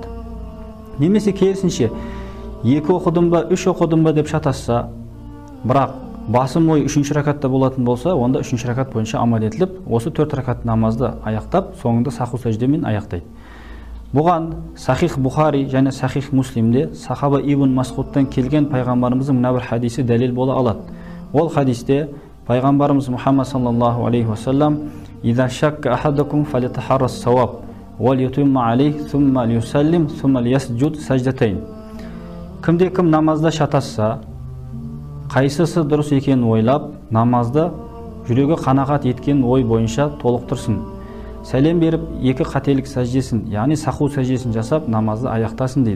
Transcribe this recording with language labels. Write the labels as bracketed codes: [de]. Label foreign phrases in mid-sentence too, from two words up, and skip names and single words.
[kk] Немесе керісінше 2 оқыдым ба, 3 оқыдым ба деп шатасса, бірақ басым ой 3-ші ракатта болатын болса, онда 3-ші ракат бойынша амал етіліп, осы 4 ракат намазды аяқтап, соңында саху сәждемен аяқтайды. Бұған Сахих Бухари және Сахих Муслимде сахаба Ибн Масғудтан келген пайғамбарымыздың мына бір хадисі дәлел бола алады. Ол хадисте пайғамбарымыз Мұхаммад [ar] صلى الله عليه وسلم: "إذا شك أحدكم فليتحر الصواب، وليتم عليه، ثم ليسلم، ثم ليسجد سجدتين." [kk] Кімде-кім намазда шатасса, қайсысы дұрыс екенін ойлап, намазды жүрегі қанағат еткен ой бойынша толықтырсын. Сәлем беріп, 2 қателік сәждесін, яғни саху сәждесін жасап, намазды аяқтасын дейді.